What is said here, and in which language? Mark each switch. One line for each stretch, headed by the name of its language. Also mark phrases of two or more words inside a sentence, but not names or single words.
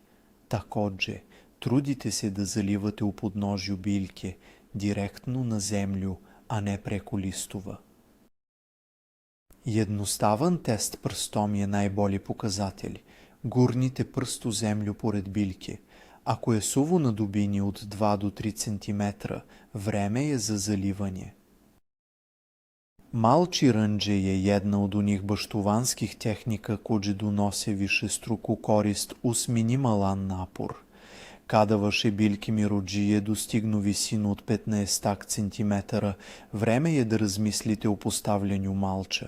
Serbian: Takođe, trudite se da zalivate u podnožju biljke, direktno na zemlju, a ne preko listova. Jednostavan test prstom je najbolji pokazatelj. Gurnite prst u zemlju pored biljke. Ako je suvo na dubini od 2 do 3 cm, vreme je za zalivanje. Малчи рънđe je jedna od onih baštovanskih tehnika koje donose višestruku korist uz minimalan napor. Kada vaše biljke mirodžije dostignu visinu od 15 cm, vreme je da razmislite o postavljanju malča.